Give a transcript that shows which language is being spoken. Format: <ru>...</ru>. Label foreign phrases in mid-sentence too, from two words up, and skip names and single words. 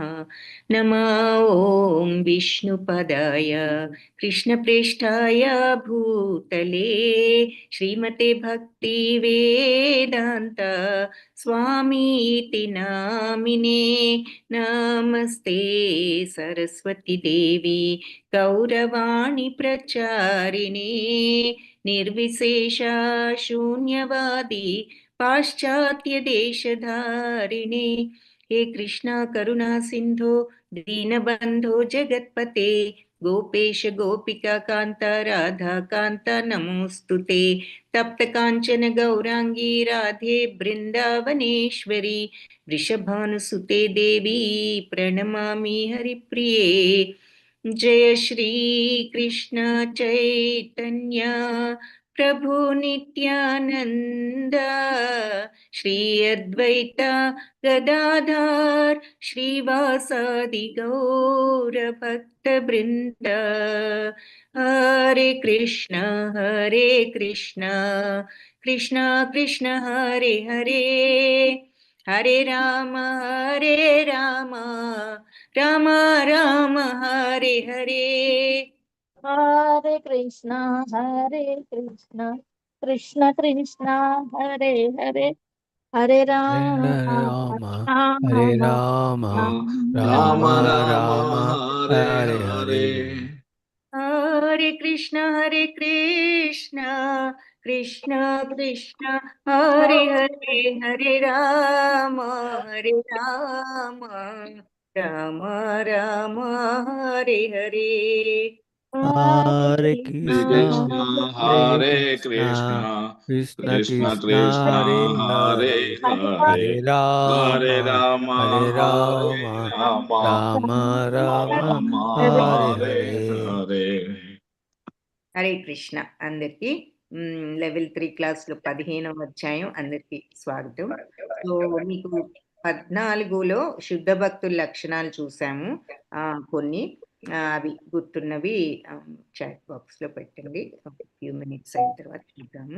<sa>నమో ఓం విష్ణుపదాయ కృష్ణప్రేష్ఠాయ భూతలే శ్రీమతే భక్తి వేదాంత స్వామీతి నామినే. నమస్తే సరస్వతి దేవి గౌరవాణి ప్రచారిణే నిర్విశేష శూన్యవాది పాశ్చాత్య దేశధారిణే. हे कृष्णा करुणा सिंधो दीनबंधो जगत्पते गोपेश गोपिका कांता राधा कांता नमोस्तुते. तप्त कांचन गौरांगी राधे बृंदावनेश्वरी वृषभानुसुते देवी प्रणमामि हरिप्रिये. जय श्री कृष्ण चैतन्य प्रभु नित्यानंद श्री अद्वैत गदाधर श्रीवासादि गौर भक्त वृंद. हरे कृष्ण कृष्ण कृष्ण हरे हरे, हरे राम राम राम हरे हरे. हरे कृष्ण कृष्ण कृष्ण हरे हरे, हरे राम రామ राम హరే రామ రామ రామ హరే హరే. हरे कृष्ण कृष्ण कृष्ण हरे हरे, हरे राम राम राम हरे हरे. హరే Hare కృష్ణ Krishna, హరే Hare కృష్ణ Krishna, కృష్ణ Krishna కృష్ణ Krishna, హరే Hare హరే, హరే Hare, రామ Hare Rama, హరే రామ Hare Rama, రామ రామ Rama హరే Hare హరే. Hare.</sa> <te>హరే కృష్ణ అందరికి.</te> <en>level 3 class</en> <te>లో 15వ అధ్యాయం అందరికి స్వాగతం. సో మీకు 14లో శుద్ధ భక్తుల లక్షణాలు చూసాము. కొన్ని అవి గుర్తున్నవి</te> <en>chat box</en> <te>లో పెట్టండి,</te> <en>few minutes</en> <te>అయిన తర్వాత చూద్దాము.</te>